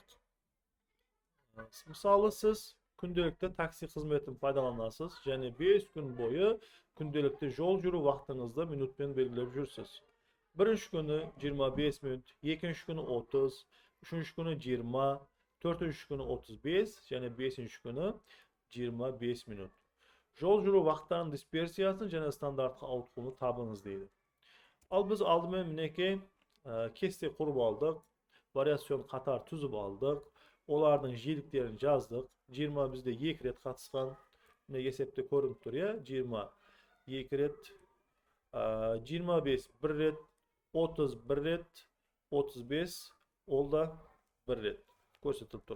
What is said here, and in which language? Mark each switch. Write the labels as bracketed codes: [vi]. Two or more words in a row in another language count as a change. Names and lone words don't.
[kk] Мысалы, сіз күнделікті такси қызметін пайдаланасыз, және 5 күн бойы күнделікті жол жүру вақтыңызды минутпен белгілеп жүрсіз. Бірінші күні 25 минут, екінші күні 30, үшінші күні 20, төртінші күні 35, және 5-ші күні 25 минут. Жол жүру вақтарының dispersиясын және стандартқа ауытқуын табыңыз дейді. Al biz aldымен мінекей кесте құрып алдық, вариацион қатар түзіп алдық, олардың жиіліктерін жаздық. 20 бізде 2 рет қатысқан, міне есепте көрініп тұр, 20 2 рет, 25 1 рет, 30 1 рет, 35 ол да 1 рет көрсетіліп тұр.